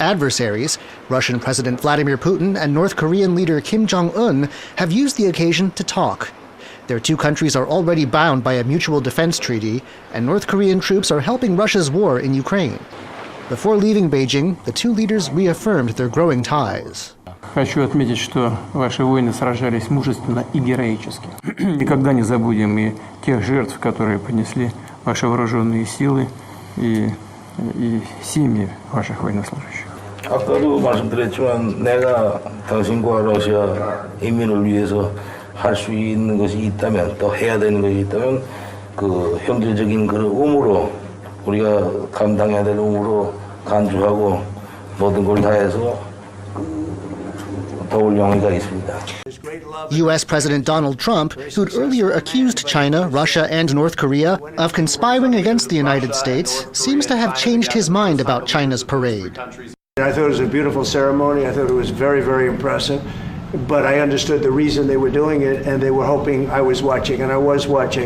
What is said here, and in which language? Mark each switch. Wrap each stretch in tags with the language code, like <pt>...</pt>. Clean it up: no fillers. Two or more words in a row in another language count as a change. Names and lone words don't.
<en>adversaries, Russian President Vladimir Putin and North Korean leader Kim Jong-un, have used the occasion to talk. Their two countries are already bound by a mutual defense treaty, and North Korean troops are helping Russia's war in Ukraine. Before leaving Beijing, the two leaders reaffirmed their growing ties.</en> <ru>Хочу отметить, что ваши воины сражались мужественно и героически. Никогда не забудем и тех жертв, которые понесли ваши вооруженные силы и семьи ваших военнослужащих.</ru> <ko>아까도 말씀드렸지만 내가 당신과 러시아 인민을 위해서 할 수 있는 것이 있다면 또 해야 되는 것이 있다면 그 형제적인 그런 의무로 우리가 감당해야 될 의무로 간주하고 모든 걸 다해서 도울 용의가 있습니다.</ko> <en>U.S. President Donald Trump, who'd earlier accused China, Russia, and North Korea of conspiring against the United States, seems to have changed his mind about China's parade. I thought it was a beautiful ceremony. I thought it was very, very impressive. But I understood the reason they were doing it, and they were hoping I was watching, and I was watching.</en>